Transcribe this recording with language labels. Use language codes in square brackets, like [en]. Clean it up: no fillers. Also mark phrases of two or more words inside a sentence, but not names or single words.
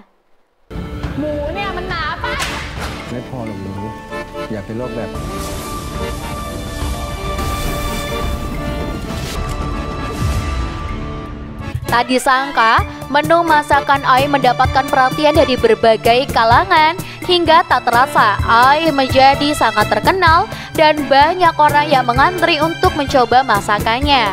[th] หมูเนี่ยมันหนาปะ ไม่พอหรอกหนูอย่าเป็นโรคแบบ [id] Tak disangka, menu masakan Ai mendapatkan perhatian dari berbagai kalangan hingga tak terasa Ai menjadi sangat terkenal dan banyak orang yang mengantri untuk mencoba masakannya.